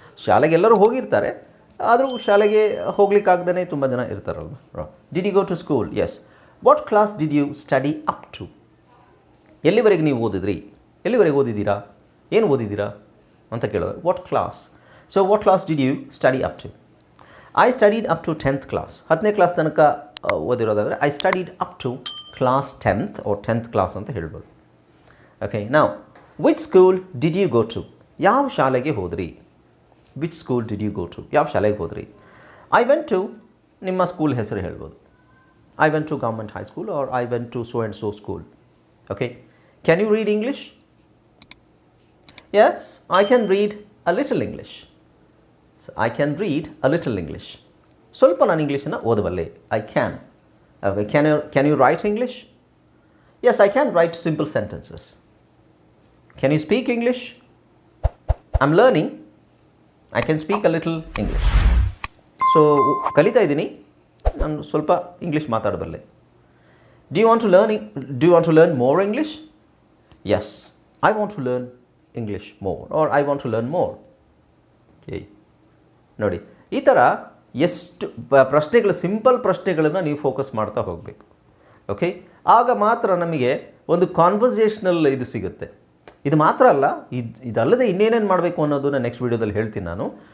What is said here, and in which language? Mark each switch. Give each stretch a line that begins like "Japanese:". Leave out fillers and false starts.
Kannada: ಶಾಲೆಗೆ ಎಲ್ಲರೂ ಹೋಗಿರ್ತಾರೆ, ಆದರೂ ಶಾಲೆಗೆ ಹೋಗ್ಲಿಕ್ಕಾಗ್ದೇ ತುಂಬ ಜನ ಇರ್ತಾರಲ್ವ.
English: Did you go to school? Yes. What class did you study up to?
Kannada: ಎಲ್ಲಿವರೆಗೆ ನೀವು ಓದಿದ್ರಿ? ಎಲ್ಲಿವರೆಗೆ ಓದಿದ್ದೀರಾ? ಏನು ಓದಿದ್ದೀರಾ ಅಂತ ಕೇಳೋದು.
English: What class? So what class did you study up to? I studied up to 10th class.
Kannada: 10ನೇ class ತನಕ ಓದಿರೋದಾದರೆ
English: I studied up to class 10th or 10th class
Kannada: ಅಂತ ಹೇಳ್ಬೋದು.
English: Okay, ನಾವು which school did you go to?
Kannada: ಯಾವ ಶಾಲೆಗೆ ಹೋದ್ರಿ?
English: Which school did you go to? ಯಾವ ಶಾಲೆಗೆ ಹೋದ್ರಿ? I went to,
Kannada: ನಿಮ್ಮ ಸ್ಕೂಲ್ ಹೆಸರು ಹೇಳ್ಬೋದು.
English: I went to government high school or I went to so and so school. Okay, can you read English? Yes, I can read a little English. So, I can read a little English.
Kannada: ಸ್ವಲ್ಪ ನಾನು ಇಂಗ್ಲೀಷನ್ನು ಓದಬಲ್ಲೆ.
English: I can. Okay, can you write English? Yes, I can write simple sentences. Can you speak English? I'm learning. I can speak a little English.
Kannada: So, ಕಲಿತಾ ಇದ್ದೀನಿ, ನಾನು ಸ್ವಲ್ಪ English ಮಾತಾಡಬಲ್ಲೆ.
English: Do you want to learn more English? Yes, I want to learn English more or I want to learn more.
Kannada: Okay, ನೋಡಿ, ಈ ಥರ ಎಷ್ಟು ಪ್ರಶ್ನೆಗಳು, simple ಪ್ರಶ್ನೆಗಳನ್ನು ನೀವು ಫೋಕಸ್ ಮಾಡ್ತಾ ಹೋಗಬೇಕು. ಓಕೆ, ಆಗ ಮಾತ್ರ ನಮಗೆ ಒಂದು ಕಾನ್ವರ್ಸೇಷನಲ್ ಇದು ಸಿಗುತ್ತೆ. ಇದು ಮಾತ್ರ ಅಲ್ಲ, ಇದಲ್ಲದೆ ಇನ್ನೇನೇನು ಮಾಡಬೇಕು ಅನ್ನೋದನ್ನ ನೆಕ್ಸ್ಟ್ ವೀಡಿಯೋದಲ್ಲಿ ಹೇಳ್ತೀನಿ ನಾನು.